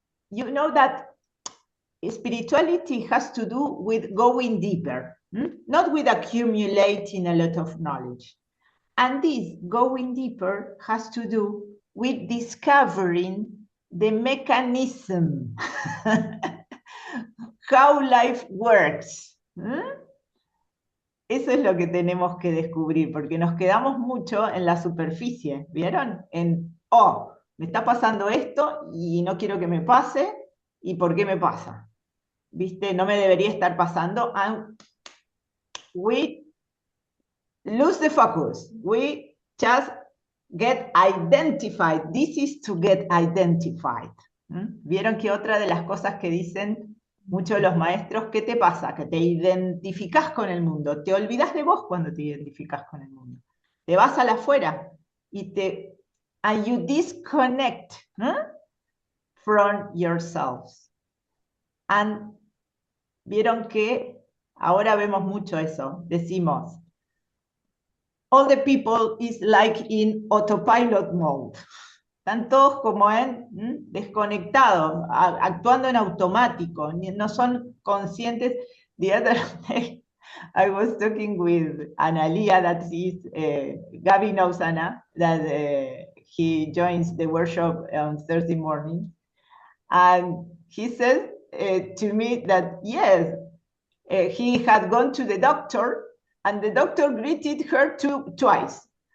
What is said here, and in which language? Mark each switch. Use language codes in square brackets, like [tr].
[en] You know that spirituality has to do with going deeper, not with accumulating a lot of knowledge. And this going deeper has to do with discovering the mechanism, how life works. [es] Eso es lo que tenemos que descubrir, porque nos quedamos mucho en la superficie, ¿vieron? En, oh, me está pasando esto y no quiero que me pase, ¿y por qué me pasa? ¿Viste? No me debería estar pasando. [en] And we lose the focus. We just get identified. This is to get identified. [es] ¿Vieron que otra de las cosas que dicen muchos de los maestros, qué te pasa? Que te identificás con el mundo. Te olvidás de vos cuando te identificás con el mundo. Te vas a la afuera y [en] and you disconnect from yourselves. [es] And vieron que ahora vemos mucho eso. [en] Decimos, all the people is like in autopilot mode. [es] Están todos como en desconectados, actuando en automático, no son conscientes. [en] The other day, I was talking with Analia, that is, Gabi knows Ana, that he joins the workshop on Thursday morning. And he said to me that, yes, he had gone to the doctor, and the doctor greeted her twice.